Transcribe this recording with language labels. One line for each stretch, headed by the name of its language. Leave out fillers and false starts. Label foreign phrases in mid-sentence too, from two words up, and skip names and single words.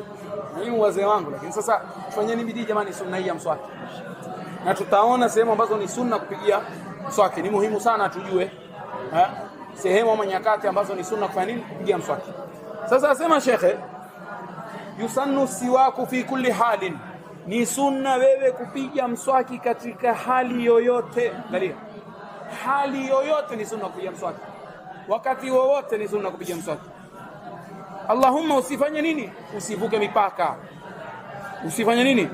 Swahili: Mimi wazee wangu, lakini sasa tufanyeni bidii jamani, sunna hii ya mswaki. Na tutaona sehemu ambazo ni sunna kupigia mswaki. Ni muhimu sana tujue sehemu ama nyakati ambazo ni sunna kufanya nini, kupigia mswaki. Sasa asema shekhe,
Arabic: يسن السواك في كل حال,
Swahili: ni sunna wewe kupiga mswaki katika hali yoyote. Angalia, hali yoyote ni sunna kupiga mswaki, wakati wowote ni sunna kupiga mswaki. Allahumma usifanye nini? Usivuke mipaka. Usifanye nini?